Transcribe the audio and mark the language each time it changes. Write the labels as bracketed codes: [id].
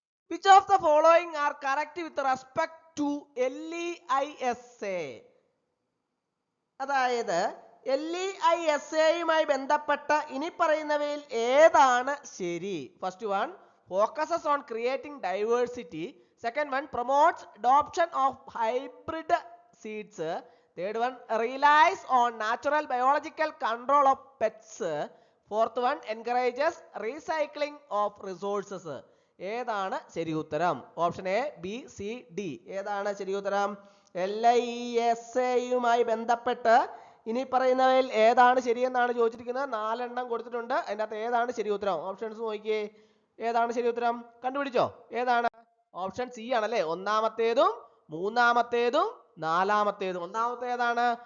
[en] Which of the following are correct with respect to LEISA? [ml] അതായത് LEISAയുമായി ബന്ധപ്പെട്ട ഇനി പറയുന്നവയിൽ ഏതാണ് ശരി? [en] First one, focuses on creating diversity. Second one, promotes adoption of hybrid seeds. Third one, relies on natural biological control of pests. Fourth one, encourages recycling of resources. [ml] ഏതാണ് ശരി ഉത്തരം? Option A, B, C, D. ഏതാണ് ശരി ഉത്തരം? LEISAയുമായി ബന്ധപ്പെട്ട് ഇനി പറയുന്നവയിൽ ഏതാണ് ശരിയെന്നാണ് ചോദിച്ചിരിക്കുന്നത്. 4 എണ്ണം കൊടുത്തിട്ടുണ്ട്. അതിൻ്റെ അകത്ത് ഏതാണ് ശരി ഉത്തരം? ഓപ്ഷൻസ് നോക്കിയേ. ഏതാണ് ശരി ഉത്തരം? കണ്ടുപിടിച്ചോ? ഏതാണ്? ഓപ്ഷൻ സി ആണല്ലേ, ഒന്നാമത്തേതും മൂന്നാമത്തേതും നാലാമത്തേതും. ഒന്നാമത്തെ ഏതാണ്?